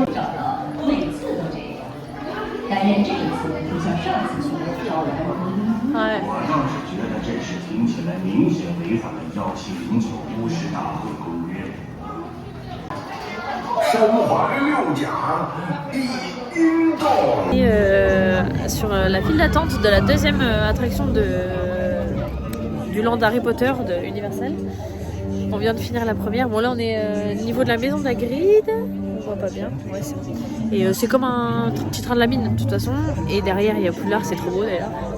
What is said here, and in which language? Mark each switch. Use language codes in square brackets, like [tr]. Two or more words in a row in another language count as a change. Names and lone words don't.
[zh] 找到每次都这样，但愿这一次不像上次去的飘然无依。 [fr] Ouais. [zh] 我倒是觉得这事听起来明显违反了1709巫师大会公约。身怀六甲，一晕动。 [fr] Et sur la file d'attente de la deuxième attraction du land Harry Potter de Universal. On vient de finir la première. Bon là on est au niveau de la maison d'Hagrid. On voit pas bien. Ouais, c'est bon. Et c'est comme un petit train de la mine de toute façon. Et derrière il y a Poudlard, c'est trop beau d'ailleurs.